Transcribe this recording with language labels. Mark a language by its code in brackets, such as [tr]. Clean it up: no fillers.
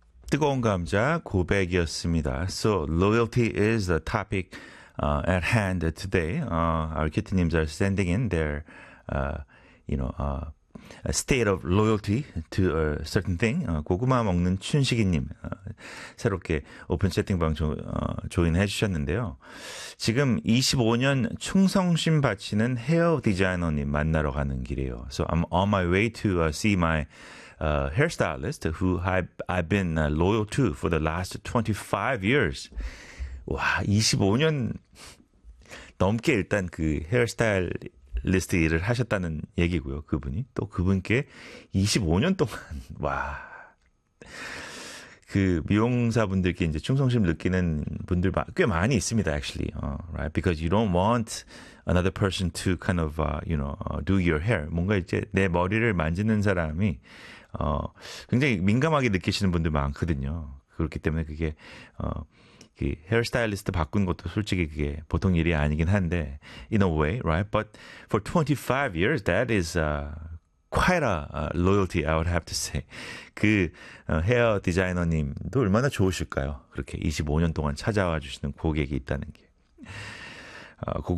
[ko] 뜨거운 감자 고백이었습니다. [en] So loyalty is the topic at hand today. Our kittenims are sending in their, a state of loyalty to a certain thing. [ko] 고구마 먹는 춘식이님 새롭게 오픈 채팅방 조인해 주셨는데요. 지금 25년 충성심 바치는 헤어 디자이너님 만나러 가는 길이에요. [en] So I'm on my way to see my hairstylist who I've been loyal to for the last 25 years. [ko] 와, 25년 넘게 일단 그 헤어스타일 리스트 일을 하셨다는 얘기고요. 그분이 또 그분께 25년 동안 와, 그 미용사 분들께 이제 충성심 느끼는 분들 꽤 많이 있습니다. [en] Actually, right? Because you don't want another person to kind of do your hair. [ko] 뭔가 이제 내 머리를 만지는 사람이 굉장히 민감하게 느끼시는 분들 많거든요. 그렇기 때문에 그게 그 헤어스타일리스트 바꾼 것도 솔직히 그게 보통 일이 아니긴 한데, [en] in a way, right? But for 25 years, that is quite a loyalty, I would have to say. [ko] 그 헤어 디자이너님도 얼마나 좋으실까요? 그렇게 25년 동안 찾아와 주시는 고객이 있다는 게. 고구마